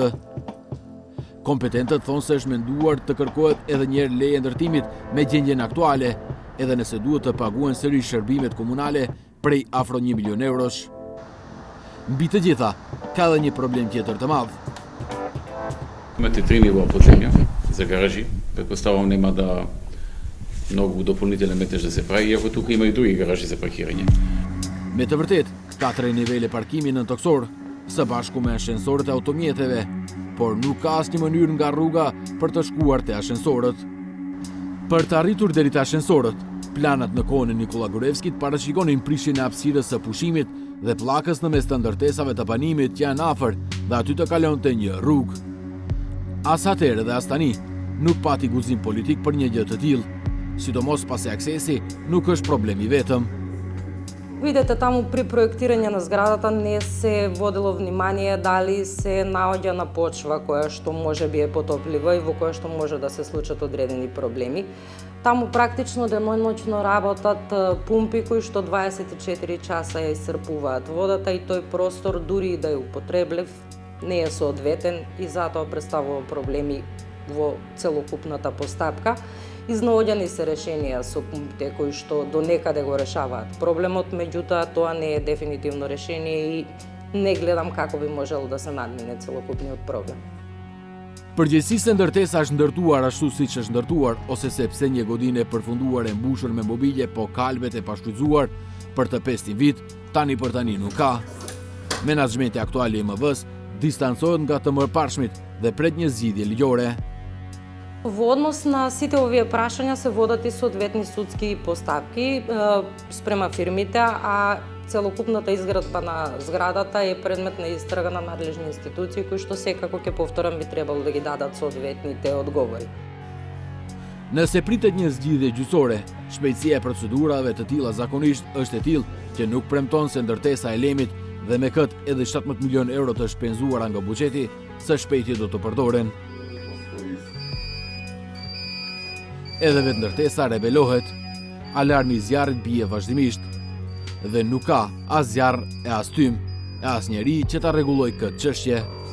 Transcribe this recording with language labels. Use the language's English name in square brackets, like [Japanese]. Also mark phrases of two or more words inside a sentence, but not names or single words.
[Albanian] Kompetentët thonë se është menduar të kërkohet edhe njerë leje ndërtimit me gjendjen aktuale, edhe nëse duhet të paguen sërish shërbimet komunale prej afro 1 milion eurosh. Mbi të gjitha, ka edhe një problem tjetër të madh. [Macedonian] Имате 3 нива оплатења за гаражи. Предпоставам нема да многу дополнителен метеж да се прави, иако тука има и други гаражи за паркирање. [Albanian] Me të vërtet, ka 3 nivele parkimi në toksor, së bashku me ashensorët e automjeteve, por nuk ka asnjë mënyrë nga rruga për të shkuar te ashensorët. Për të arritur deri te ashensorët, planat në kohën e Nikola Gorevskit parashikonin prishjen e hapësirës së pushimit dhe pllakës në mes të ndërtesave të banimit që janë afër dhe aty të kalonte një rrugë. As atëherë dhe as tani nuk pati guzim politik për një gjë të tillë, sidomos pasi aksesi nuk është problemi vetëm. [Macedonian] Видете, таму при проектирање на зградата не се водело внимание дали се наоѓа на почва која што може би е потоплива и во која што може да се случат одредени проблеми. Таму практично деноноќно работат пумпи кои што 24 часа ја исцрпуваат водата и тој простор дури и да е употреблив не е соодветен и затоа представува проблеми во целокупната постапка. Изнаоѓани се решенија со пумпите кои што до некаде го решаваат проблемот, меѓутоа тоа не е дефинитивно решение и не гледам како би можело да се надмине целокупниот проблем. [Albanian] Përgjithësisht se ndërtesa është ndërtuar ashtu siç është ndërtuar, ose sepse një godinë e përfunduar e mbushur me mobilje, po kalbet e pashfrytzuar për të 5 vit, tani për tani nuk ka. Menaxhmenti aktual i MV-s distancohet nga të mëparshmit dhe pret një zgjidhje ligjore. [Macedonian] Во однос на сите овие прашања се водат и соодветни судски постапки спрема фирмите, а целокупната изградба на зградата е предмет на истрага на надлежни институции кои што секако ќе повторам би требало да ги дадат соодветните одговори. [Albanian] Nëse pritet një zgjidhje gjyqësore, shpejtësia e procedurave të tilla zakonisht është e tillë që nuk premton se ndërtesa e Elemit dhe me këtë edhe 17 milion euro të shpenzuara nga buxheti së shpejti do të përdoren. Edhe vetë ndërtesa rebelohet, alarmi i zjarrit bie vazhdimisht dhe nuk ka as zjarr e as tym e as njeri që ta rregullojë këtë çështje.